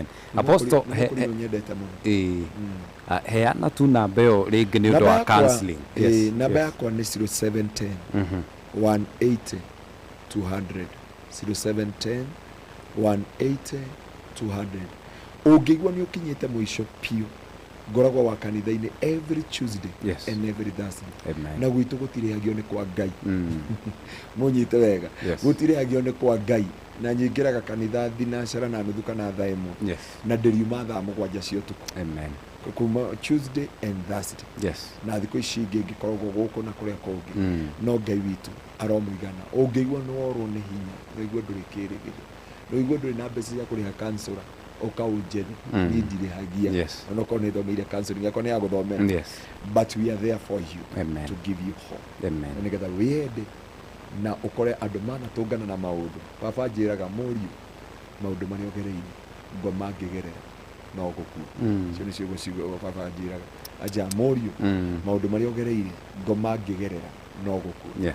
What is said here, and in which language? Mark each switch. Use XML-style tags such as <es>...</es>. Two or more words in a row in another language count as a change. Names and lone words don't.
<ki>Apostle heana tu namba ĩyo rĩngĩ nĩ ũndũ wa counseling. Yes. Namba yakwa nĩ 0710 180 200 0710 180 200. Ũngĩigua nĩ ũkinyĩte mũico piũ ngoragwo wa kanitha-inĩ</ki> <en>every Tuesday and every Thursday.</en> <ki>Na gwitũ gũtirĩhagio nĩ kwa Ngai. Mũnyite wega. Gũtirĩhagio nĩ kwa Ngai. Na nyingĩraga kanitha thinacara na nuthu kana thaa ĩmwe. Na ndĩriuma thaa mũgwanja cia ũtukũ. Amen. Kuma</ki> <en>Tuesday and Thursday.</en> <ki>Yes. Na thikũ ici ingĩ ngĩkoragwo gũkũ na kũrĩa kũngĩ. No Ngai witũ aromũigana. Ũngĩigua nĩ worwo nĩ hinya, ũigua ndũrĩ kĩĩrĩgĩrĩro. Ũigua ndũrĩ na mbeca cia kũrĩha counselor. Okaunjeni nindirihagia onokorwo nĩ thomeire counseling yakwa nĩ ya gũthomera.</ki> <en>But we are there for you. Amen. To give you hope. Amen.</en> <ki>Na nĩgetha wĩende na ũkore andũ manatũngana na maũndũ. Baba njĩraga mũriũ maũndũ marĩa ũgereire ngoma ngĩgerera no gũkua. Icio nĩ ciugo ciugo baba njĩraga aja mũriũ maũndũ marĩa ũgereire ngoma ngĩgerera no gũkua.</ki>